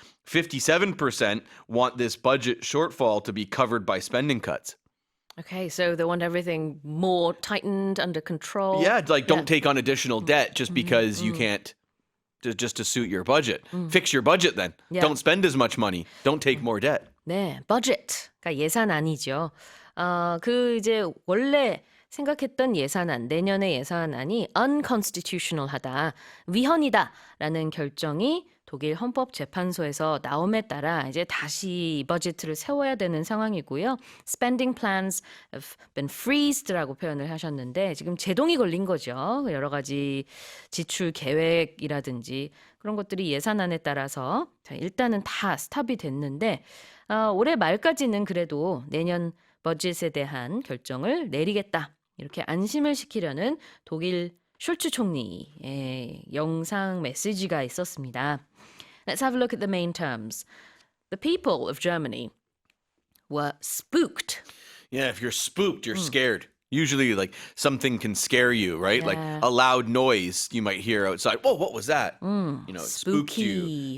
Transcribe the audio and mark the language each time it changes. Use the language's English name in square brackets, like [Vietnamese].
[English] 57% want this budget shortfall to be covered by spending cuts. Okay, so they want everything more tightened, under control. Yeah, don't take on additional debt just because you can't, just to suit your budget. Fix your budget then. Don't spend as much money. Don't take more debt. [Korean] 네, budget가 예산안이죠. 이제 원래 생각했던 예산안, 내년의 예산안이 unconstitutional하다, 위헌이다라는 결정이 독일 헌법재판소에서 나옴에 따라 이제 다시 버jet을 세워야 되는 상황이고요. [English] Spending plans have been freezed [Korean] 라고 표현을 하셨는데 지금 제동이 걸린 거죠. 여러 가지 지출 계획이라든지 그런 것들이 예산안에 따라서 일단은 다 스탑이 됐는데 올해 말까지는 그래도 내년 버jet에 대한 결정을 내리겠다. 이렇게 안심을 시키려는 독일 숄츠 총리의 영상 메시지가 있었습니다. [English] Let's have a look at the main terms. The people of Germany were spooked. Yeah, if you're spooked, you're scared. Usually, something can scare you, right? Yeah. Like a loud noise you might hear outside. Whoa, what was that? It spooked you. Spooky.